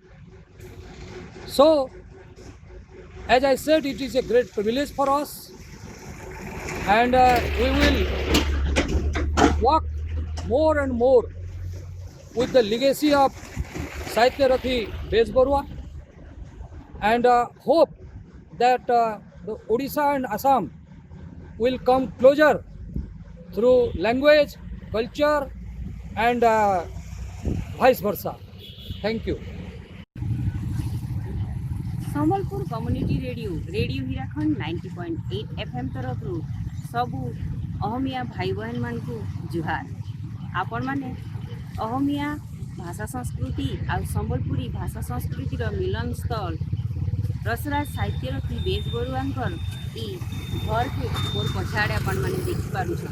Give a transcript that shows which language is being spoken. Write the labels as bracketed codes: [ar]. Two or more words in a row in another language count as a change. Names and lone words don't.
[en] So as I said, it is a great privilege for us, and we will work more and more with the legacy of Sahitya Rathi Bej Barua, and hope that the Odisha and Assam will come closer through language, culture, and vice versa. Thank you. [spv] ସମ୍ବଲପୁର କମ୍ୟୁନିଟି ରେଡ଼ିଓ ହୀରାଖଣ୍ଡ 90.8 FM ତରଫରୁ ସବୁ ଅହମିଆ ଭାଇ ବହେନମାନଙ୍କୁ ଜୁହାର। ଆପଣମାନେ ଅହମିଆ ଭାଷା ସଂସ୍କୃତି ଆଉ ସମ୍ବଲପୁରୀ ଭାଷା ସଂସ୍କୃତିର ମିଲନ ସ୍ଥଳ ରସରାଜ ସାହିତ୍ୟରଥୀ ବେଜ ବରୁଆଙ୍କର ଇ ଘରକେ ମୋର୍ ପଛଆଡ଼େ ଆପଣମାନେ ଦେଖିପାରୁଛନ୍।